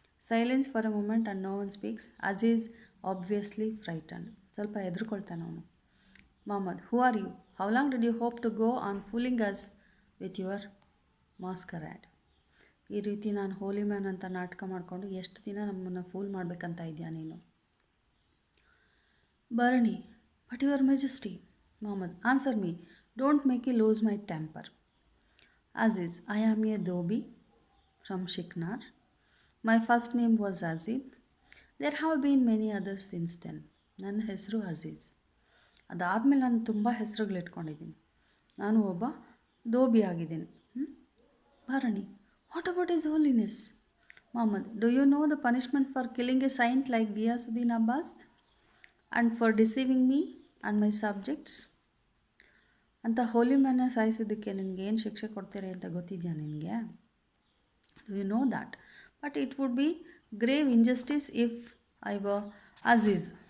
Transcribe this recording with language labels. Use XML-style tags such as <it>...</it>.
<en>Silence for a moment and no one speaks. Aziz obviously frightened.</en> <kn>ಸ್ವಲ್ಪ ಹೆದರ್ಕೊಳ್ತಾನೆ ಅವನು.</kn> <en>Mohammad, who are you? How long did you hope to go on fooling us with your masquerade?</en> <kn>ಈ ರೀತಿ ನಾನು ಹೋಲಿ man ಅಂತ ನಾಟಕ ಮಾಡಿಕೊಂಡು ಎಷ್ಟು ದಿನ ನಮ್ಮನ್ನು ಫೂಲ್ ಮಾಡಬೇಕಂತ ಇದೆಯಾ ನೀನು?</kn> <en>Barani, but your majesty. Muhammad, answer me. Don't make me lose my temper. Aziz, I am a Dobi from Shiknar. My first name was Azib. There have been many others since then.</en> <kn>ನನ್ನ ಹೆಸರು ಅಜೀಜ್. ಅದಾದಮೇಲೆ ನಾನು ತುಂಬ ಹೆಸರುಗಳು ಇಟ್ಕೊಂಡಿದ್ದೀನಿ. ನಾನು ಒಬ್ಬ ದೋಬಿ ಆಗಿದ್ದೀನಿ. Barani,</kn> <en>What about His Holiness? Muhammad, do you know the punishment for killing a saint like Giyasuddin Abbas and for deceiving me and my subjects?</en> <kn>ಅಂತ ಹೋಲಿ ಮ್ಯಾನ್ನ ಸಾಯಿಸಿದ್ದಕ್ಕೆ ನಿನಗೆ ಏನು ಶಿಕ್ಷೆ ಕೊಡ್ತೀರಿ ಅಂತ ಗೊತ್ತಿದೆಯಾ ನಿನಗೆ?</kn> <en>Do you know that? But it would be grave injustice if I were Aziz.</en>